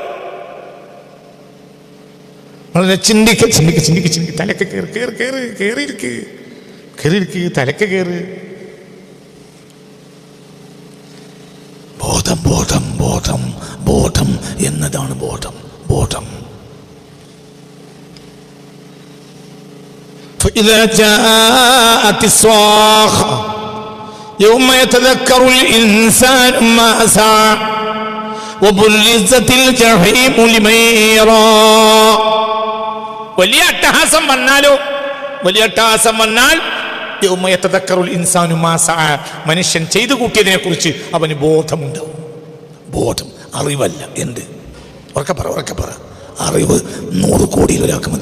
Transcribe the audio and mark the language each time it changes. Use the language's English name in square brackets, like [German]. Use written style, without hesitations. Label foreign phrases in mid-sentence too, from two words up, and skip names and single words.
[Malayalam] വളരെ ചിന്തിക്ക് ചിന്തിക്ക് ചിന്തിക്ക് ചിന്തിക്ക്. തലക്ക് കേറിയിരിക്ക്, തലക്ക് കേറ്. ബോധം ബോധം ബോധം ബോധം എന്നതാണ് ബോധം. ബോധം. [Arabic] فإذا جاءت الصاخة يوم يتذكر الإنسان ما سعى وبرزت الجحيم لمن يرى. [Malayalam] വലിയ അട്ടഹാസം വന്നാൽ [Arabic] يوم يتذكر الإنسان ما سعى, [Malayalam] മനുഷ്യൻ ചെയ്തു കൂട്ടിയതിനെ കുറിച്ച് അവന് ബോധമുണ്ടാവും. ബോധം, അറിവല്ല. എന്ത്? ഉറക്കെ പറ. അറിവ് 100 കോടിയിൽ ഒരാൾക്ക് മതി.